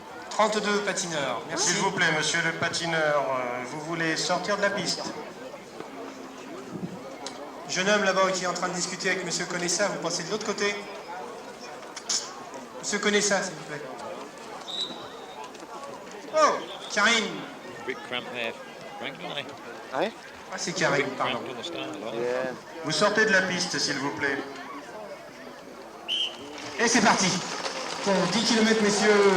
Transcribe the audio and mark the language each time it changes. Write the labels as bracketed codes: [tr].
[fr] 32 patineurs. Merci. S'il vous plaît, monsieur le patineur, vous voulez sortir de la piste? Jeune homme là-bas qui est en train de discuter avec monsieur Conessa, vous passez de l'autre côté? Monsieur Conessa, s'il vous plaît. Oh, Karine. [en] Bit cramp there, Frank, don't they? Hey? [fr] Ah, c'est Karine, pardon. [en] Cramped on the start line. Yeah. [fr] Vous sortez de la piste, s'il vous plaît. Et c'est parti. Pour 10 km, messieurs.